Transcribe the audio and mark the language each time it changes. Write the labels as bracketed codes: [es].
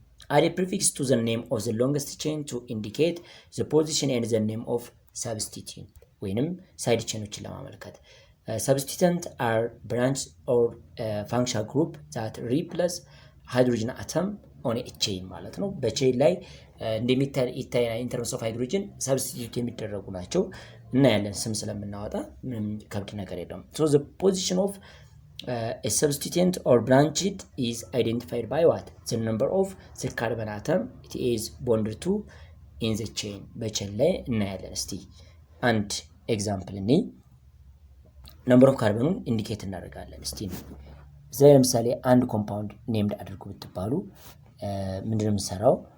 [en] add a prefix to the name of the longest chain to indicate the position and the name of substituent [am] ወይንም ሳይድ ቼኖችን ለማመልከት [en] substituent are branch or functional group that replace hydrogen atom on a chain [am] ማለት ነው። በቼን ላይ እንደሚታይ [en] in terms of hydrogen substitute [am] የሚደረጉ ናቸው። እናያለን ስም ስለምናወጣ ምንም ከብድ ነገር የለውም። [en] so the position of a substituent or branched is identified by what? The number of the carbon atom it is bonded to in the chain. [am] በቼን ላይ እናያለን። እስቲ አንድ ኤግዛምፕል እኔ ነምበር ኦፍ ካርበኑን ኢንዲኬት እናደርጋለን። እስቲ እዚህ ለምሳሌ አንድ ኮምፓውንድ ኔምድ አድርጉ ብትባሉ ምንድነው የምንሰራው?